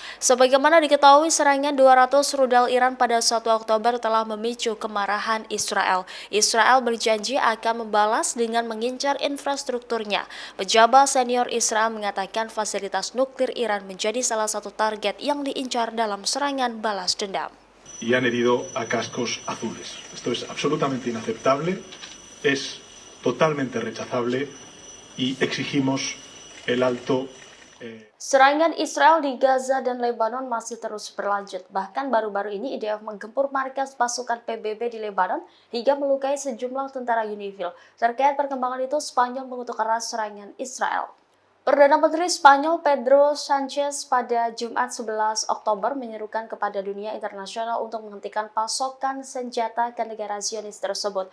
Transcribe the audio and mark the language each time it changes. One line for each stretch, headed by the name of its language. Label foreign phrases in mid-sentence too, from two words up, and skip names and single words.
Indonesian: Sebagaimana diketahui, serangan 200 rudal Iran pada 1 Oktober telah memicu kemarahan Israel. Israel berjanji akan membalas dengan mengincar infrastrukturnya. Pejabat senior Israel mengatakan fasilitas nuklir Iran menjadi salah satu target yang diincar dalam serangan balas dendam.
Spanish: Y han herido a cascos azules. Esto es absolutamente inaceptable, es totalmente rechazable y exigimos el alto.
Indonesian: Serangan Israel di Gaza dan Lebanon masih terus berlanjut. Bahkan baru-baru ini IDF menggempur markas pasukan PBB di Lebanon hingga melukai sejumlah tentara UNIFIL. Terkait perkembangan itu, Spanyol mengutuk keras serangan Israel. Perdana Menteri Spanyol Pedro Sanchez pada Jumat 11 Oktober menyerukan kepada dunia internasional untuk menghentikan pasokan senjata ke negara Zionis tersebut.